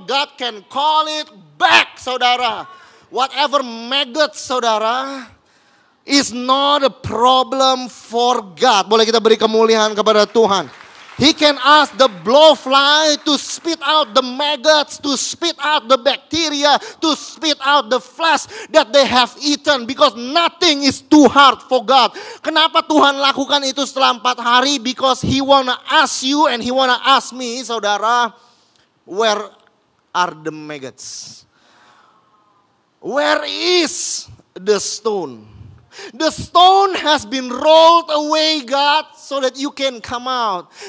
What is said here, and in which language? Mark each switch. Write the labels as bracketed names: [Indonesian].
[English] God can call it back, saudara. Whatever maggot, saudara, is not a problem for God. [Indonesian] Boleh kita beri kemuliaan kepada Tuhan. [English] He can ask the blowfly to spit out the maggots, to spit out the bacteria, to spit out the flesh that they have eaten. Because nothing is too hard for God. [Indonesian] Kenapa Tuhan lakukan itu setelah 4 hari? [English] Because He wanna ask you and He wanna ask me, saudara, where are the maggots? Where is the stone? The stone has been rolled away, God, so that you can come out.